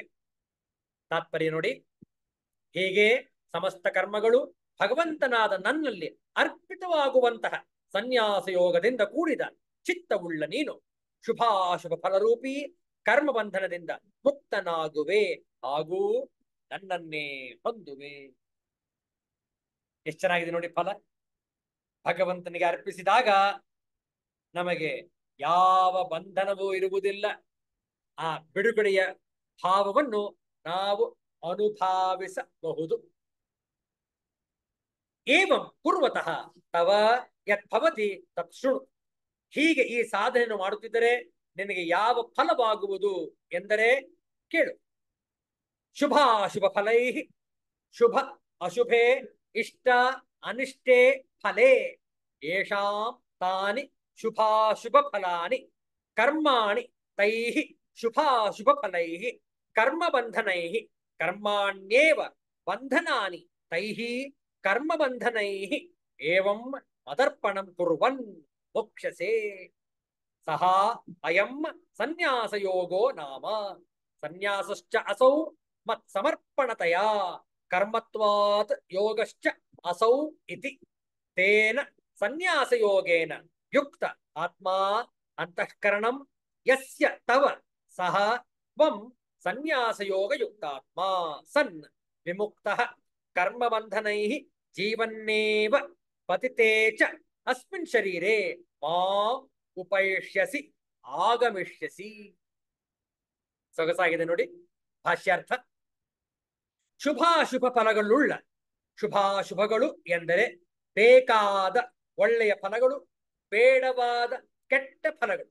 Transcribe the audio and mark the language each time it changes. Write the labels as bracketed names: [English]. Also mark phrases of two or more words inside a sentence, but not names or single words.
[Kannada] ತಾತ್ಪರ್ಯ ನೋಡಿ, ಹೀಗೆ ಸಮಸ್ತ ಕರ್ಮಗಳು ಭಗವಂತನಾದ ನನ್ನಲ್ಲಿ ಅರ್ಪಿತವಾಗುವಂತಹ ಸನ್ಯಾಸ ಯೋಗದಿಂದ ಕೂಡಿದ ಚಿತ್ತವುಳ್ಳ ನೀನು ಶುಭಾಶುಭ ಫಲರೂಪಿ ಕರ್ಮಬಂಧನದಿಂದ ಮುಕ್ತನಾಗುವೆ, ಹಾಗೂ ನನ್ನನ್ನೇ ಹೊಂದುವೆ. ಎಷ್ಟು ಚೆನ್ನಾಗಿದೆ ನೋಡಿ ಫಲ. ಭಗವಂತನಿಗೆ ಅರ್ಪಿಸಿದಾಗ ನಮಗೆ ಯಾವ ಬಂಧನವೂ ಇರುವುದಿಲ್ಲ. ಆ ಬಿಡುಗಡೆಯ ಭಾವವನ್ನು ನಾವು ಅನುಭಾವಿಸಬಹುದು. [Sanskrit] ಏವಂ ಕುರ್ವತಃ ತವ ಯದ್ಭವತಿ ತತ್ ಶೃಣು. [Kannada] ಹೀಗೆ ಈ ಸಾಧನೆಯನ್ನು ಮಾಡುತ್ತಿದ್ದರೆ ನಿನಗೆ ಯಾವ ಫಲವಾಗುವುದು ಎಂದರೆ ಕೇಳು. [Sanskrit] ಶುಭಾಶುಭ ಫಲೈ, ಶುಭ ಅಶುಭೆ ಇಷ್ಟ ಅನಿಷ್ಟೇ ಫಲೇ ಯೇಷಾಂ ತಾನಿ ಶುಭಾಶುಭ ಫಲಾನಿ ಕರ್ಮಾಣಿ ತೈಃ ಶುಭಾಶುಭ ಫಲೈಃ ಕರ್ಮಬಂಧನೈಃ ಕರ್ಮಾಣ್ಯೇವ ಬಂಧನಾನಿ ತೈಃ ಕರ್ಮಬಂಧನೈಃ ಏವಂ ಮದರ್ಪಣಂ ಕುರ್ವನ್ ಮೋಕ್ಷಸೆ. ಸಹ ಅಯಂ ಸನ್ಯಾಸಯೋಗೋ ನಾಮ ಸನ್ಯಾಸಶ್ಚ ಅಸೌ ಮತ್ಸಮರ್ಪಣತಯಾ ಕರ್ಮತ್ವಾತ್ ಯೋಗಶ್ಚ ಅಸೌ ಇತಿ. ತೇನ ಸನ್ಯಾಸಯೋಗೇನ ಯುಕ್ತ ಆತ್ಮಾ ಅಂತಃಕರಣಂ ಯಸ್ಯ ತವ ಸಹ ತ್ವಂ ಸನ್ಯಾಸಯೋಗಯುಕ್ತಾತ್ಮ ಸನ್ ವಿಮುಕ್ತಃ ಕರ್ಮಬಂಧನೈಃ ಜೀವನ್ನೇವ ಪತಿತೇ ಚ ಅಸ್ಮಿನ್ ಶರೀರೆ ಮಾಂ ಉಪೈಷ್ಯಸಿ ಆಗಮಿಷ್ಯಸಿ. [Kannada] ಸೊಗಸಾಗಿದೆ ನೋಡಿ ಭಾಷ್ಯಾರ್ಥ. ಶುಭಾಶುಭ ಫಲಗಳುಳ್ಳ, ಶುಭಾಶುಭಗಳು ಎಂದರೆ ಬೇಕಾದ ಒಳ್ಳೆಯ ಫಲಗಳು, ಬೇಡವಾದ ಕೆಟ್ಟ ಫಲಗಳು.